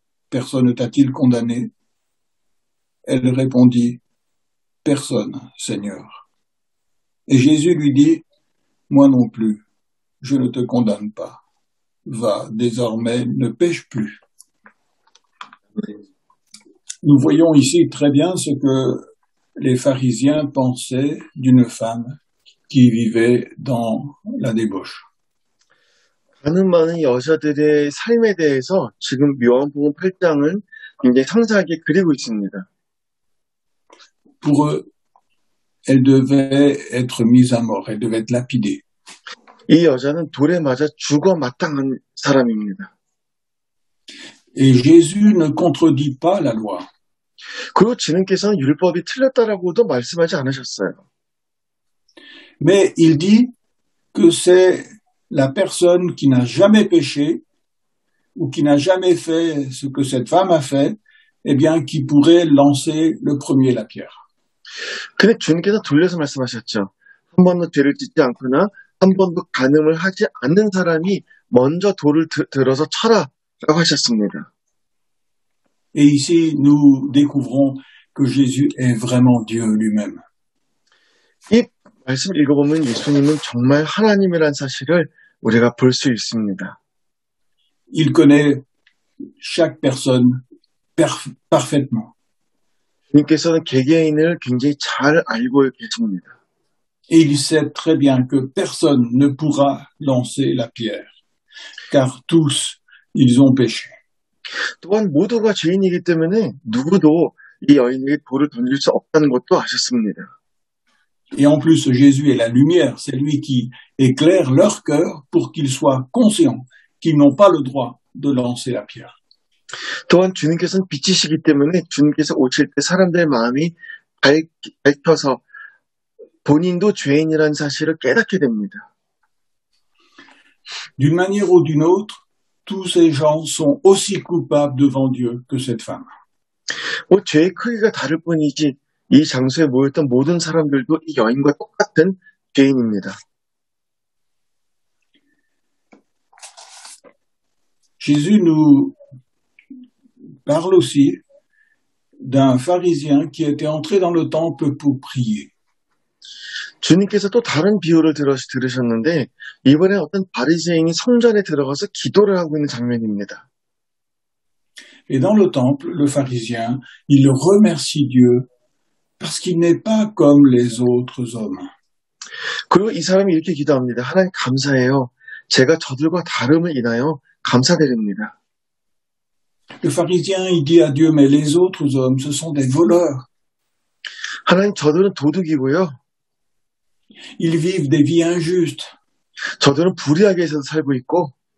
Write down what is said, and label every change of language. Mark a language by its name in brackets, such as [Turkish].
[French] Personne ne t'a-t-il condamné? » Elle répondit, « Personne, Seigneur. » Et Jésus lui dit, « Moi non plus, je ne te condamne pas. Va, désormais, ne pêche plus. » Nous voyons ici très bien ce que les pharisiens pensaient d'une femme qui vivait dans la débauche. [Korean] 가늠하는 여자들의 삶에 대해서 지금 요한복음 8장은 굉장히 상세하게 그리고 있습니다. [French] Pour eux, elle devait être mise à mort, elle devait être lapidée. [Korean] 이 여자는 돌에 맞아 죽어 마땅한 사람입니다. [French] Et Jésus ne contredit pas la loi. [Korean] 그리고 주님께서는 율법이 틀렸다라고도 말씀하지 않으셨어요. [French] Mais il dit que c'est la personne qui n'a jamais péché ou qui n'a jamais fait ce que cette femme a fait, eh bien, qui pourrait lancer le premier la pierre. [Korean] 근데 주님께서 돌려서 말씀하셨죠. 한 번도 죄를 짓지 않거나 한 번도 간음을 하지 않는 사람이 먼저 돌을 들어서 쳐라라고 하셨습니다. [French] Et ici, nous découvrons que Jésus est vraiment Dieu lui-même. [Korean] 이 말씀 읽어보면 예수님은 정말 하나님이라는 사실을 우리가 볼 수 있습니다. [French] Il connaît chaque personne parfaitement. [Korean] 주님께서는 개개인을 굉장히 잘 알고 계십니다. [French] Et il sait très bien que personne ne pourra lancer la pierre, car tous, ils ont péché. [Korean] 또한 모두가 죄인이기 때문에 누구도 이 여인에게 돌을 던질 수 없다는 것도 아셨습니다. [French] Et en plus, Jésus est la lumière, c'est lui qui éclaire leur cœur pour qu'ils soient conscients qu'ils n'ont pas le droit de lancer la pierre. [Korean] 또한 주님께서는 빛이시기 때문에 주님께서 오실 때 사람들의 마음이 밝혀서 본인도 죄인이라는 사실을 깨닫게 됩니다. [French] D'une manière ou d'une autre, tous ces gens sont aussi coupables devant Dieu que cette femme. [Korean] 뭐 죄의 크기가 다를 뿐이지 이 장소에 모였던 모든 사람들도 이 여인과 똑같은 죄인입니다. [French] Jésus nous parle aussi d'un pharisien qui était entré dans le temple pour prier. [Korean] 주님께서 또 다른 비유를 들으셨는데 이번에 어떤 바리새인이 성전에 들어가서 기도를 하고 있는 장면입니다. [French] Et dans le temple, le pharisien, il remercie Dieu parce qu'il n'est pas comme les autres hommes. [Korean] 그리고 이 사람이 이렇게 기도합니다. 하나님 감사해요. 제가 저들과 다름을 인하여 감사드립니다. [French] Le pharisien, il dit à Dieu, mais les autres hommes, ce sont des voleurs. [Korean] 하나님 저들은 도둑이고요. [French] Ils vivent des vies injustes. [Korean] 저들은 불의하게 살고 있고